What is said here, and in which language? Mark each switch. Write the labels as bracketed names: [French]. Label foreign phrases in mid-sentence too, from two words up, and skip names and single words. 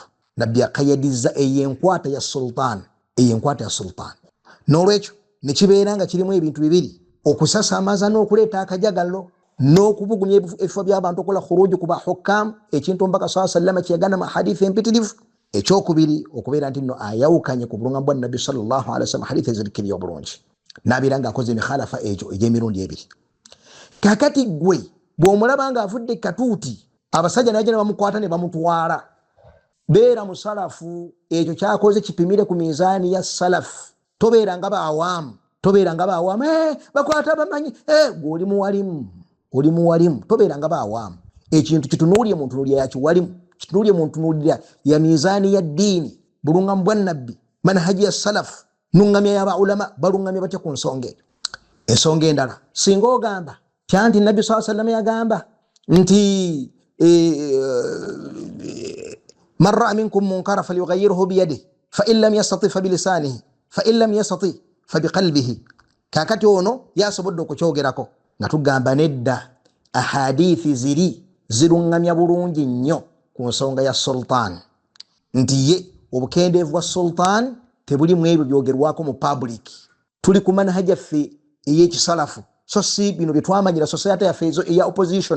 [Ganda] Nabbi akayadizza eyenkwata ya sultan, n'olwekyo ne kibeera nga kirimu ebintu bibiri: okusasamaza n'okuleeta akajagalo n'okubugumya ebifo by'abantu okola khuruji ku bahukam, ekintu omubaka [Arabic] صلى الله عليه وسلم [Ganda] kyeyagana mu hadithi empitirivu. Ekyokubiri okubeera nti nno ayawukanye ku bulunga bwa Nabbi [Arabic] صلى الله عليه وسلم, [Ganda] hadithi ezirikiriyo obulungi, n'abeera nga akoze emikhalafa egyo egy'emirundi ebiri. Kakati gwe bw'omulaba nga avudde katuuti, abasajja naye ne bamukwata ne bamutwala, beera musalafu. Ekyo kyakoze kipimire ku mizaani ya salafu. Tobeera nga bawaamu, bakwata bamanyi, gwe oli muwalimu, tobeera nga bawaamu. Ekintu kitunuulye mu ntunuulira ya kiwalimu, kitunuulye mu ntunuulira ya mizaani ya ddiini, bulungamu bwa Nabbi, manhaji ya salafu, nungamya y'abaulama balungamya batya ku nsonga. Ensonga endala singa ogamba kyanti Nabbi [Arabic] صلى الله عليه وسلم [Ganda] yagamba nti [Arabic] من رأى منكم منكرا فليغيره بيده فإن لم يستطع فبلسانه فإن لم يستطع فبقلبه. [Ganda] Kakati ono yasobodde okukyogerako nga tugamba nedda ahadithi zirungamya bulungi nnyo ku nsonga ya sultan, nti ye obukendeevu bwa sultan tebuli mu ebyo byogerwako mu public. Tuli ku manhaji yaffe ey'ekisalafu, so si bino bye twamanyira society yaffe eya opposition.